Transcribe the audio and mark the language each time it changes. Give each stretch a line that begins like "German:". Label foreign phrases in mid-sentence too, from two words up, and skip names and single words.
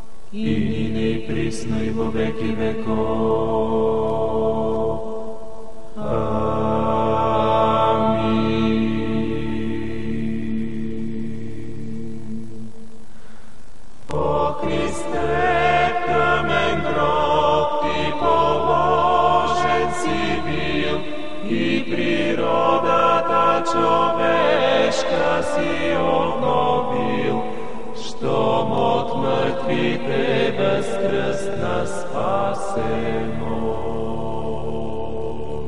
Church Slavic: и нине и присно и во веки веков. Амин.
Bulgarian: О Христе, камен гроб ти положен си бил, и природата човешка си обновил, щом от мъртвите възкръсна спасен мой.